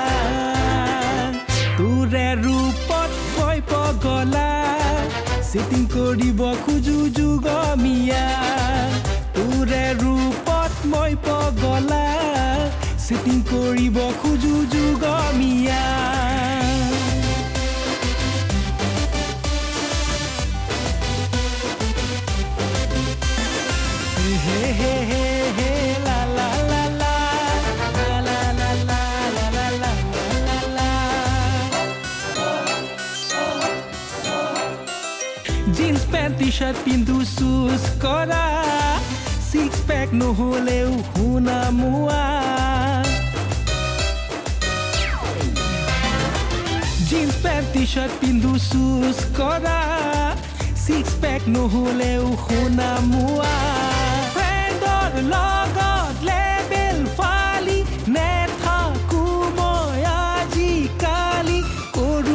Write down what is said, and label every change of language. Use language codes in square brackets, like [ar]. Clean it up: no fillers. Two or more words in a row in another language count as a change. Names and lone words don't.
[as] তোৰে ৰূপত মই পগলা চিটিং কৰিব খোজো যুগমিয়া তোৰে ৰূপত মই পগলা চিটিং কৰিব খোজো যুগমিয়া হে হে হে হে লা লা লা লা লা লা লা লা লা [en] jeans pant T-shirt [as] পিন্ধু চুজ কৰা [en] six pack [as] নহলেও শুনা মোৱা [en] jeans pant T-shirt [as] পিন্ধু চুজ কৰা [en] six pack [as] নহলেও শুনা মোৱা ফ্ৰেণ্ডৰ লগত লেবেল ফালি নেথাকো মই আজিকালি কৰো